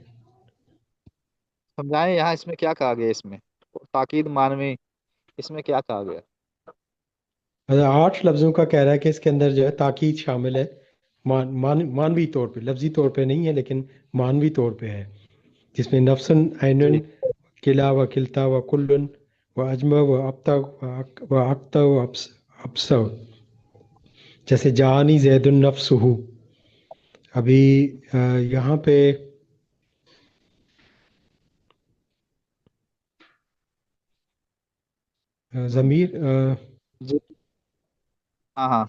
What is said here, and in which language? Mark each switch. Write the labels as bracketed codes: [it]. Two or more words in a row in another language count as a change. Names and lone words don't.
[ur] سمجھائیں یہاں اس میں کیا کہا گیا. اس میں تاکید مانوی، اس میں کیا کہا گیا؟ 8 لفظوں کا کہہ رہا ہے کہ اس کے اندر جو ہے تاکید شامل ہے. مانوی طور پہ، لفظی طور پہ نہیں ہے لیکن مانوی طور پہ ہے، جس میں نفسن، جی [ar] عینن، کلا و کلتا و کلن و اجمع و ابتا و اقتا و ابسا. [ur] جیسے [ar] جانی زید النفس [ur] ہو. ابھی یہاں پہ ہوں، ضمیر جی ہاں ہاں،